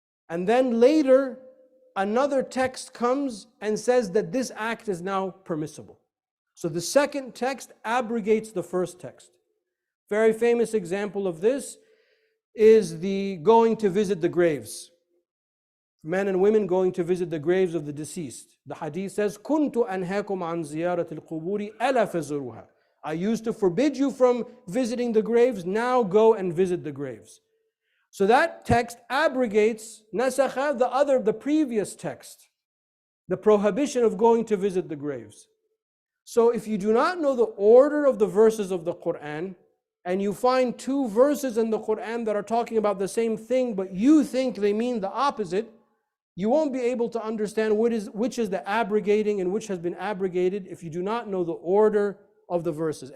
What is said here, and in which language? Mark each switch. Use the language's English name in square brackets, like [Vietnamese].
[English] And then later, another text comes and says that this act is now permissible. So the second text abrogates the first text. Very famous example of this is the going to visit the graves. Men and women going to visit the graves of the deceased. The hadith says, [Arabic] كُنْتُ أَنْهَاكُمْ عَنْ زِيَارَةِ الْقُبُورِ أَلَا فَزُرُوهَا. [English] I used to forbid you from visiting the graves, now go and visit the graves. So that text abrogates, nasakha, the previous text, the prohibition of going to visit the graves. So if you do not know the order of the verses of the Quran, and you find 2 verses in the Quran that are talking about the same thing, but you think they mean the opposite, you won't be able to understand which is the abrogating and which has been abrogated if you do not know the order of the verses.